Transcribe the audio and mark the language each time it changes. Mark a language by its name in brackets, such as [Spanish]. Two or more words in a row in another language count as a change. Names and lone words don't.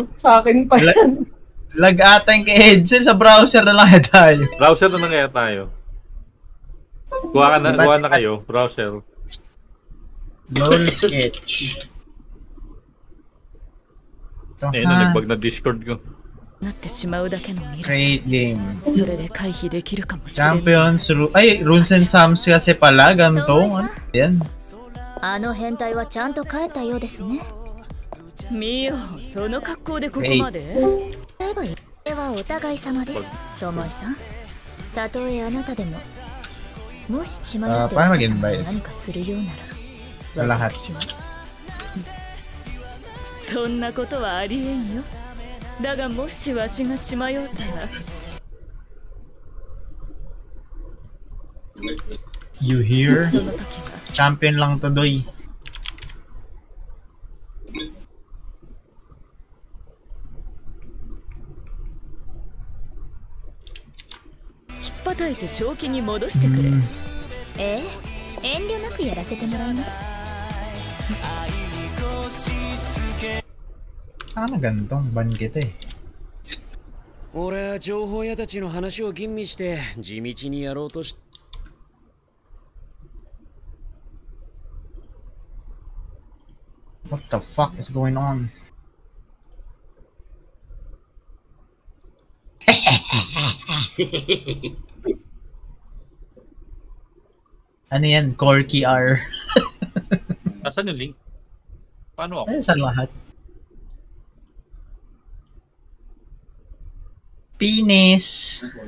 [Filipino] Sa akin pa yan. Lag ata yung kay Edsel, sa browser na lang tayo. Browser na lang kaya tayo. Kuha na kayo, browser. [English] LOL sketch. Ito [Filipino] Ayun, ha. nagbag na Discord ko. [English] Create game. Champions, [Filipino] ay, [English] Runes and Sums [Filipino] kasi pala, ganito. Ano yan? [Japanese] あの変態はちゃんと帰ったようですね。ミオ、その格好でここまで？例えば、これはお互い様です。ともいさん。たとえあなたでも、もし血迷ってお母さんが何かするようなら、 [Filipino] Lahat. [Japanese] 私はそんなことはありえんよ。だがもしわしが血迷ったら、 [English] You hear? [Japanese] その時は [Filipino] Champion lang to, doy. [Japanese] ひっぱたいて正気に戻してくれ。ええ、遠慮なくやらせてもらいます。 [Filipino] Ano gantong? Ban kita eh. [Japanese] 俺は情報屋たちの話を吟味して地道にやろうとし [English] What the fuck is going on? [Filipino] Ano yan? Corky R. Nasaan yung link? Paano ako? Ay, sa lahat. Penis.